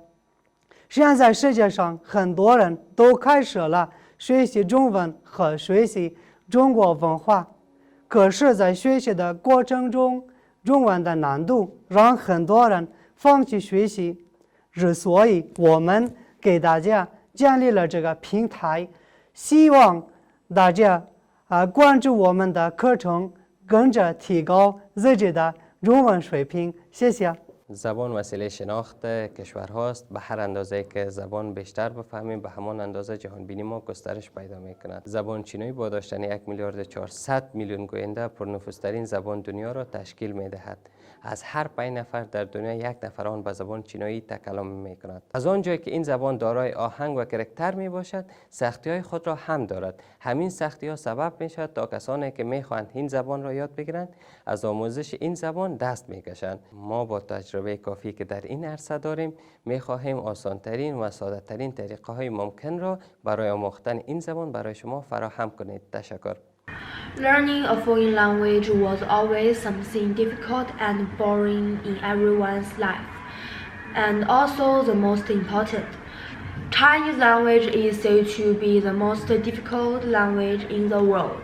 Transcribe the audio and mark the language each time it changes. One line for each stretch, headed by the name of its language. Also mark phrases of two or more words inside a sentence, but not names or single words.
Chinese: 现在世界上很多人都开始了学习中文和学习中国文化，可是，在学习的过程中，中文的难度让很多人放弃学习。之所以我们给大家建立了这个平台，希望大家关注我们的课程。跟着提高自己的中文水平，谢谢。
Persian: زبان وسیله شناخت کشورهاست. به هر اندازه که زبان بیشتر بفهمیم به همان اندازه جهان بینی ما گسترش پیدا میکند. زبان چینی با داشتن 1,400,000,000 گوینده پرنفوذترین زبان دنیا را تشکیل میدهد. از هر 5 نفر در دنیا 1 نفر آن به زبان چینی تکلم میکند. از آنجایی که این زبان دارای آهنگ و کرکتر می باشد، سختی‌های خود را هم دارد. همین سختی‌ها سبب میشود تا کسانی که میخواهند این زبان را یاد بگیرند از آموزش این زبان دست میکشند. ما با تجربه کافی که در این عرصه داریم میخواهیم آسانترین و ساده‌ترین طریقه‌های ممکن را برای آموختن این زبان برای شما فراهم کنید. تشکر.
English: Learning a foreign language was always something difficult and boring in everyone's life, and also the most important. Chinese language is said to be the most difficult language in the world.